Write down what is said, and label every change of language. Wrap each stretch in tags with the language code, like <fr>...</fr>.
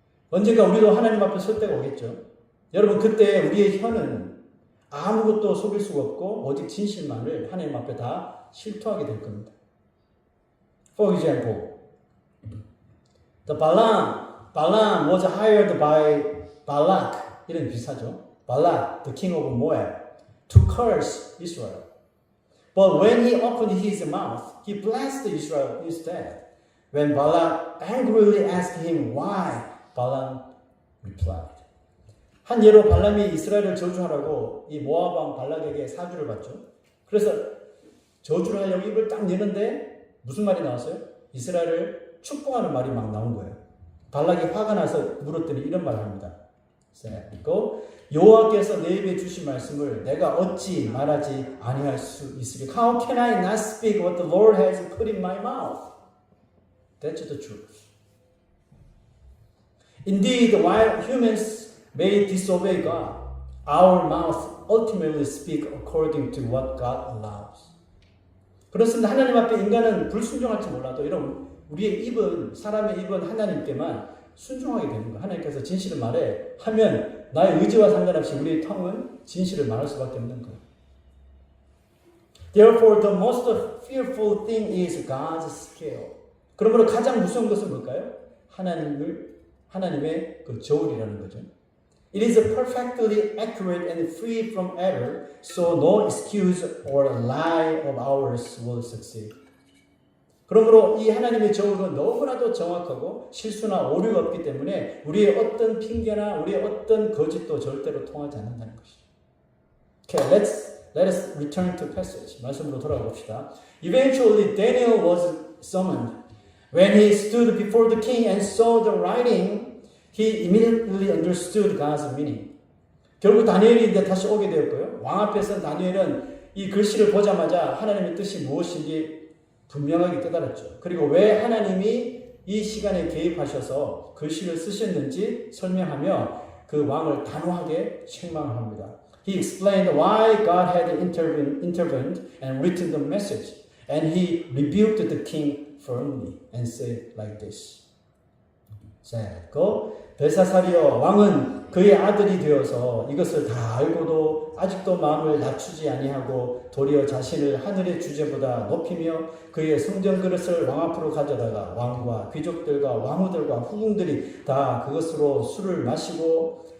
<ko>언젠가 우리도 하나님 앞에 설 때가 오겠죠. 여러분 그때 우리의 혀는 아무것도 속일 수가 없고 오직 진실만을 하나님 앞에 다 실토하게 될 겁니다.</ko> <en>For example, the Balaam was hired by Balak,</en> <ko>이런 비슷하죠.</ko> <en>Balak, the king of Moab, to curse Israel. But when he opened his mouth, he blessed Israel instead. When Balak angrily asked him why, Balaam replied.</en> <ko>한 예로 발람이 이스라엘을 저주하라고 이 모압 왕 발락에게 사주를 받죠. 그래서 저주를 하려고 입을 딱 여는데 무슨 말이 나왔어요? 이스라엘을 축복하는 말이 막 나온 거예요. 발락이 화가 나서 물었더니 이런 말을 합니다. 그리고 여호와께서 내 입에 주신 말씀을 내가 어찌 말하지 아니할 수 있으리까?</ko> <en>How can I not speak what the Lord has put in my mouth? That's the truth. Indeed, while humans may disobey God, our mouth ultimately speak according to what God allows.</en> <ko>그렇습니다. 하나님 앞에 인간은 불순종할지 몰라도 이런 우리의 입은 사람의 입은 하나님께만 순종하게 되는 거예요. 하나님께서 진실을 말해 하면 나의 의지와 상관없이 우리의 tongue은 진실을 말할 수밖에 없는 거예요.</ko> <en>Therefore, the most fearful thing is God's scale.</en> <ko>그러므로 가장 무서운 것은 뭘까요? 하나님의 그 저울이라는 거죠.</ko> <en>It is perfectly accurate and free from error, so no excuse or lie of ours will succeed.</en> <ko>그러므로 이 하나님의 저울은 너무나도 정확하고 실수나 오류가 없기 때문에 우리의 어떤 핑계나 우리의 어떤 거짓도 절대로 통하지 않는다는 것이죠.</ko> <en>Okay, let us return to passage.</en> <ko>말씀으로 돌아가 봅시다.</ko> <en>Eventually, Daniel was summoned. When he stood before the king and saw the writing, he immediately understood God's meaning.</en> <ko>결국 다니엘이 이제 다시 오게 되었고요. 왕 앞에 선 다니엘은 이 글씨를 보자마자 하나님의 뜻이 무엇인지 분명하게 깨달았죠. 그리고 왜 하나님이 이 시간에 개입하셔서 글씨를 쓰셨는지 설명하며 그 왕을 단호하게 책망합니다.</ko> <en>He explained why God had intervened and written the message, and he rebuked the king firmly and said like this.</en> <ko>자, 벨사살이여 왕은 그의 아들이 되어서 이것을 다 알고도 아직도 마음을 낮추지 아니하고 도리어 자신을 하늘의 주제보다 높이며 그의 성전 그릇을 왕 앞으로 가져다가 왕과 귀족들과 왕후들과 후궁들이 다 그것으로 술을 마시고</ko>